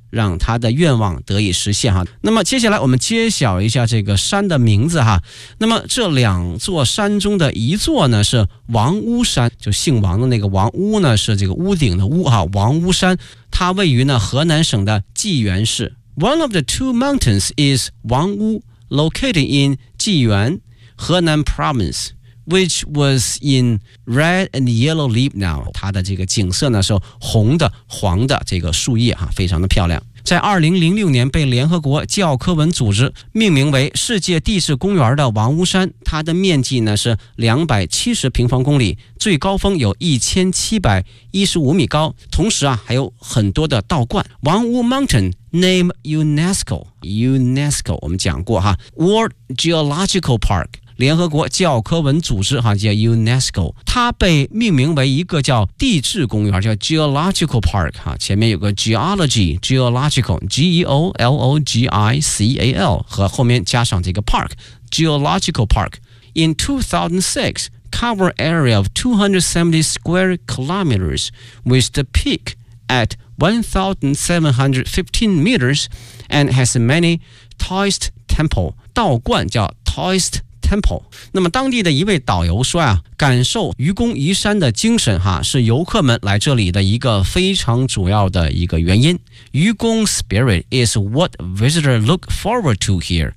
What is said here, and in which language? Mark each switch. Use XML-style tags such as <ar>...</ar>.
<zh>让他的愿望得以实现哈。那么接下来我们揭晓一下这个山的名字哈。那么这两座山中的一座呢是王屋山，就姓王的那个王屋呢是这个屋顶的屋哈，王屋山，它位于呢河南省的济源市。</zh> <en>One of the two mountains is 王屋， located in 济源河南 province, which was in red and yellow leaf now.</en> <zh>它的这个景色呢是红的黄的这个树叶、啊、非常的漂亮。在2006年被联合国教科文组织命名为世界地质公园的王屋山，它的面积呢是270平方公里，最高峰有1715米高，同时啊还有很多的道观。王屋 Mountain name UNESCO 我们讲过哈， World Geological Park,联合国教科文组织哈，叫 UNESCO, 它被命名为一个叫地质公园，叫 Geological Park, 哈，前面有个 Geology, Geological, G-E-O-L-O-G-I-C-A-L, 和后面加上这个 Park, Geological Park.</zh> <en>In 2006, cover area of 270 square kilometers, with the peak at 1,715 meters, and has many Taoist temple, 道观叫 Taoist temple. Temple.</en> <zh>那么当地的一位导游说啊，感受愚公移山的精神哈，是游客们来这里的一个非常主要的一个原因。</zh> <en>愚公 spirit is what visitors look forward to here.</en>